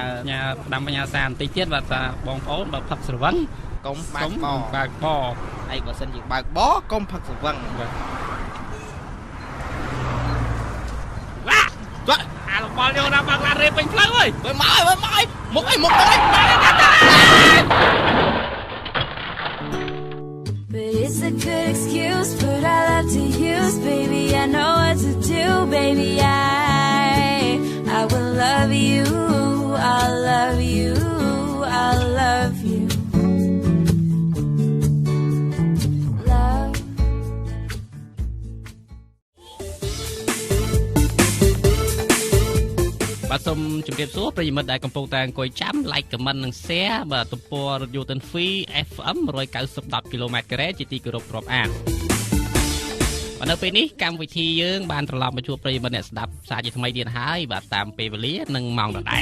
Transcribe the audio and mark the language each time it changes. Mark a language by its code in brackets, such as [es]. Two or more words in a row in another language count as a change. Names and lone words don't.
[km] ផ្ដាំបញ្ញាសាបន្តិចទៀតបាទថាបងប្អូនបើផឹកស្រវឹង កុំបើកបហើយបើសិនជាបើកបកុំផឹកស្រវឹង បាទវ៉ាអាលបលយកដល់បើកឡានរេពេញផ្លូវអើយ មកមុខអី [en] But it's a good excuse, but I love to use, baby. I know what to do, baby. I will love you. I'll love you. I'll love you. Love. [km] បាទសូមជម្រាបសួរប្រិយមិត្តដែលកំពុងតែអង្គុយចាំ [en] like comment [km] និង share បាទទំព័ររថយន្ត Free FM 190 km ជាទីគោរពរាប់អានបាទនៅពេលនេះកម្មវិធីយើងបានត្រឡប់មកជួបប្រិយមិត្តអ្នកស្ដាប់សារជាថ្មីទៀតហើយបាទតាមពេលវេលានិងម៉ោងដដែល